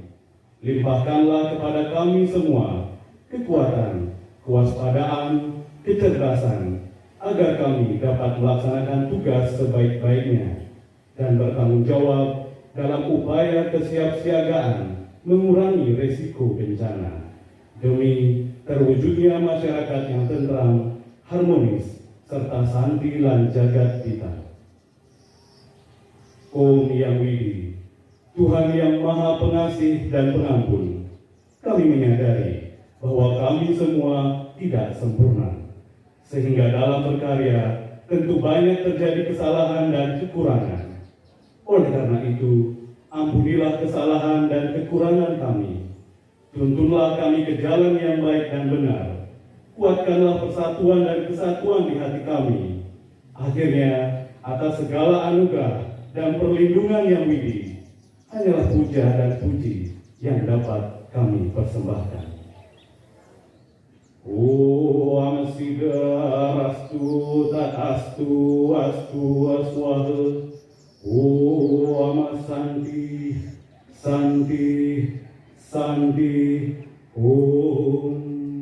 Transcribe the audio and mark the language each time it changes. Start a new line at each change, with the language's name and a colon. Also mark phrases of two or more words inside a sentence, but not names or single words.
Indonesian: Limpahkanlah kepada kami semua kekuatan, kewaspadaan, kecerdasan, agar kami dapat melaksanakan tugas sebaik-baiknya dan bertanggung jawab dalam upaya kesiapsiagaan mengurangi resiko bencana demi terwujudnya masyarakat yang tentram, harmonis, serta santi lan jagat kita. Om Yang Widi, Tuhan yang Maha Pengasih dan Pengampun, kami menyadari bahwa kami semua tidak sempurna, sehingga dalam berkarya tentu banyak terjadi kesalahan dan kekurangan. Oleh karena itu, ampunilah kesalahan dan kekurangan kami. Tuntunlah kami ke jalan yang baik dan benar. Kuatkanlah persatuan dan kesatuan di hati kami. Akhirnya, atas segala anugerah dan perlindungan Yang Widi, hanyalah puja dan puji yang dapat kami persembahkan.
Sanskrit: Om Sidarastu Tatastu Astu Aswaha. Om Santi Santi Santi. Om